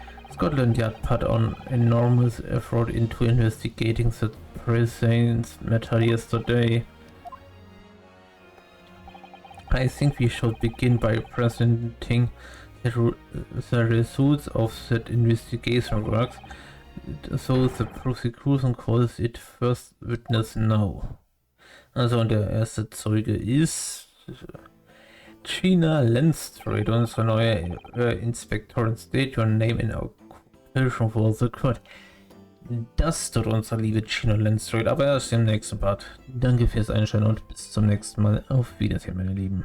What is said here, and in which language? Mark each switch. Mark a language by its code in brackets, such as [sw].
[en] Scotland Yard put on enormous effort into investigating the precise matter yesterday. I think we should begin by presenting the results of that investigation works, so the prosecution calls it first witness now. [de] Also, und der erste Zeuge ist Gina Lenstrade, unsere neue Inspektorin. [en] State your name in occupation for the court. [de] Das tut unsere liebe Gina Lenstrade, aber erst im nächsten Part. Danke fürs Einschalten und bis zum nächsten Mal. Auf Wiedersehen, meine Lieben.